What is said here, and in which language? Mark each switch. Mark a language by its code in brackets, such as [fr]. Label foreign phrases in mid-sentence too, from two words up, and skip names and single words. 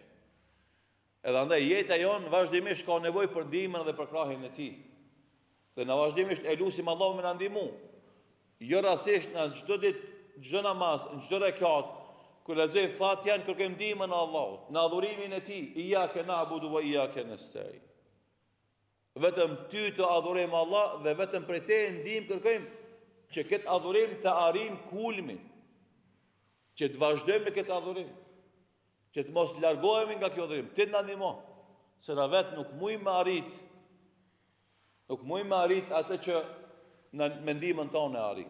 [sq] Edhe andaj jeta jonë vazhdimisht ka nevoj për ndihmën dhe për krahin e tij. Dhe na vazhdimisht e lusim Allahu me na ndihmu. Jo rastisht në çdo ditë, çdo namaz, në çdo rekat, kur lexojmë Fatihan kërkojmë ndihmën e Allahut, në adhurimin e tij, [ar] إياك نعبد وإياك نستعين. [sq] Vetëm ty të adhurojmë Allah dhe vetëm prej teje ndihmë kërkojmë që këtë adhurim të arrijmë kulmin, që të vazhdojmë me këtë adhurim, që të mos largohemi nga kjo adhurim. Ti na ndihmo, se na vetë nuk mujmë arrit, atë që në mendimin tonë e arrijmë.